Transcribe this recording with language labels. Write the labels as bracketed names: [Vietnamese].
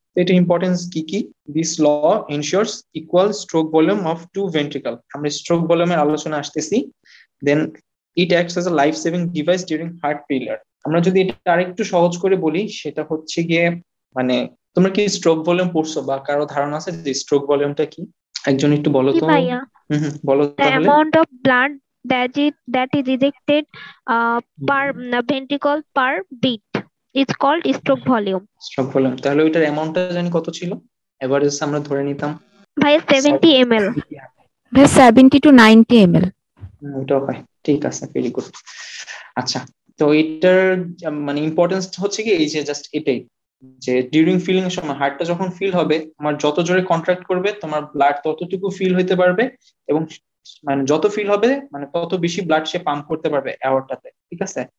[Bangla] তো এটা ইম্পর্টেন্স কি কি, [English] this law ensures equal stroke volume of two ventricle, [Bangla] আমরা স্ট্রোক ভলিউমের আলোচনা আসতেছি। [English] Then it acts as a life saving device during heart failure. [Bangla] আমরা যদি এটা আরেকটু সহজ করে বলি, সেটা হচ্ছে গিয়ে মানে তোমরা কি স্ট্রোক ভলিউম পড়ছো বা কারো ধারণা আছে যে স্ট্রোক ভলিউমটা কি? একজন একটু বলো জি তো। ভাইয়া। বলো [English] The [Bangla] তাহলে। [English] amount of blood that is ejected per ventricle per beat is called stroke volume. [Bangla] Stroke volume, তাহলে ওইটার অ্যামাউন্টটা জানি কত ছিল, এভারেজ আমরা ধরে নিতাম ভাইয়া 70 ml। ভাই 70 to 90 ml। ওটাও হয়, ঠিক আছে, ভেরি গুড। আচ্ছা, তো এটার মানে ইম্পর্টেন্স হচ্ছে কি এই যে জাস্ট এটাই, যে ডিউরিং ফিলিং এর সময় হার্টটা যখন ফিল হবে, তোমার যত জোরে কন্ট্রাক্ট করবে তোমার ব্লাড ততটুকু ফিল হইতে পারবে, এবং মানে যত ফিল হবে মানে তত বেশি ব্লাড সে পাম্প করতে পারবে অ্যাওয়ারটাতে। ঠিক আছে?